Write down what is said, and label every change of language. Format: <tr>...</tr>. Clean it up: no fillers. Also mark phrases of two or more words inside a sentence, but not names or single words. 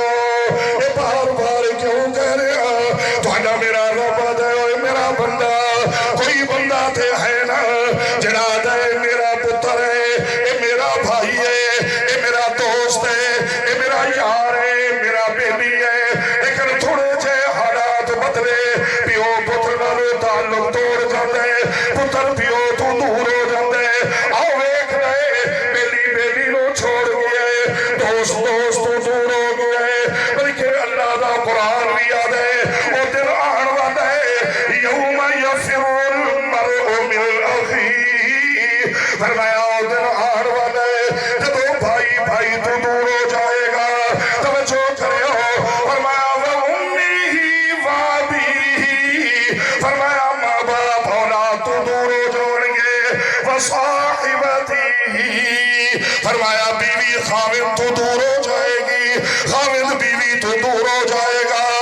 <pa>یہ بار بار کیوں کہہ رہا تہاڈا میرا رب ہے میرا بندہ کوئی بندہ تے ہے نا جڑا دے میرا پتر ہے اے میرا بھائی ہے اے میرا دوست ہے اے میرا یار ہے میرا بیلی ہے لیکن تھوڑے جے حالات بدلے پیو پتر نالو تعلق توڑ جاندے پتر پیو تو دور ہو جاندے آؤ ویکھ رہے بیلی نو چھوڑ گئے دوست تو دور ہو گئے بلکہ اللہ دا قرآن بھی یاد ہے او دن آن والا ہے</pa> <ar>یوم یفر المرء من اخیہ</ar> <pa>فرمایا او دن آن والا ہے جدو بھائی تو دور ہو جائے گا توجہ کرے ہو فرمایا</pa> <ar>وَأُمِّهِ وَأَبِيهِ</ar> <pa>فرمایا ماں باپ اولاد تو دور ہو جائیں گے وَصَاحِبَتِهِ فرمایا بیوی خاوند تو دور ہو جائے گی خاوند بیوی تو دور ہو جائے گا</pa>